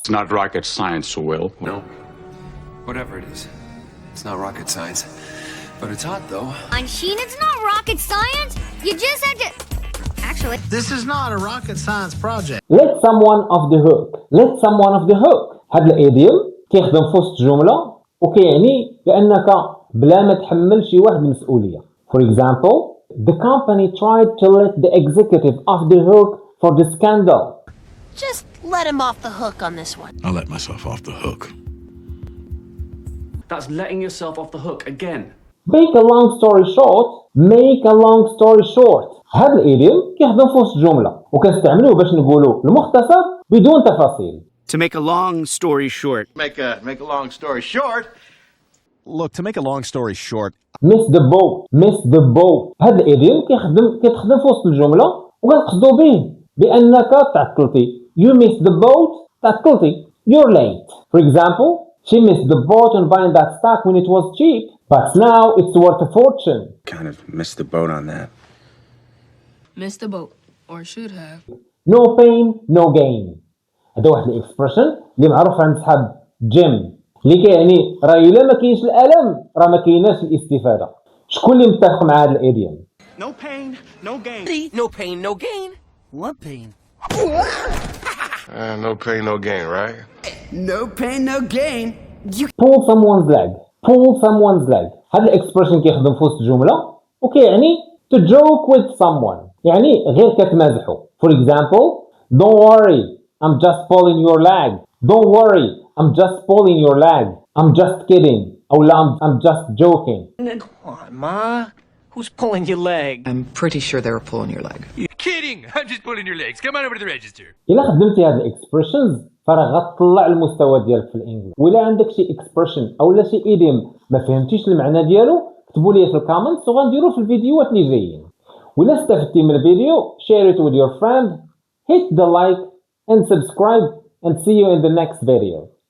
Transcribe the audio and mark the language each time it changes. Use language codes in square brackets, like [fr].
[en] It's not rocket science, Will. No. Whatever it is. It's not rocket science. But it's hot, though. Sheen, it's not rocket science. You just have to... Actually... This is not a rocket science project. Let someone off the hook. Let someone off the hook. [ar] هذا الايديوم كيخدم في وسط جمله وكيعني بانك بلا ما تحمل شي واحد المسؤوليه. [en] For example, the company tried to let the executive off the hook for the scandal. Just let him off the hook on this one. I'll let myself off the hook. That's letting yourself off the hook again. Make a long story short. Make a long story short. [ar] هذا الايديوم كيخدم في وسط جمله وكنستعملوه باش نقولوا المختصر بدون تفاصيل. [en] To make a long story short. Make a long story short. Look, to make a long story short. Miss the boat. Miss the boat. [ar] هذا الايديوم كيتخدم في وسط الجمله وكنقصدوا به بانك تعطلتي. [en] You missed the boat. [ar] تعطلتي. [en] You're late. For example, she missed the boat on buying that stock when it was cheap, but now it's worth a fortune. Kind of missed the boat on that. Missed the boat, or should have. No pain, no gain. [ar] هذا واحد الاكسبريشن اللي معروف عند صحاب جيم اللي كيعني راه الا ما كاينش الالم راه ما كايناش الاستفاده. شكون اللي متفق مع هذا الايديوم؟ [en] No pain, no gain. No pain, no gain. What pain? No pain, no gain, right? No pain, no gain. pull someone's leg. pull someone's leg. [ar] هذا الاكسبريشن كيخدم في وسط جملة وكيعني [en] to joke with someone، [ar] يعني غير كتمازحو. [en] For example, don't worry, I'm just pulling your leg. Don't worry, I'm just pulling your leg. I'm just kidding. [ar] أو لا [en] I'm just joking. Come on, Ma. Who's pulling your leg? I'm pretty sure they were pulling your leg. You're kidding! I'm just pulling your legs. Come on over to the register. [ar] إلا خدمتي هاد الاكسبريشنز فراه غتطلع المستوى ديالك في الانجليزي. وإلا عندك شي اكسبريشن أولا شي ايديم ما فهمتيش المعنى ديالو كتبوا لي في الكومنتس وغنديرو في الفيديوهات اللي جايين. وإلا استفدتي من الفيديو [en] share it with your friend, hit the like and subscribe and see you in the next video.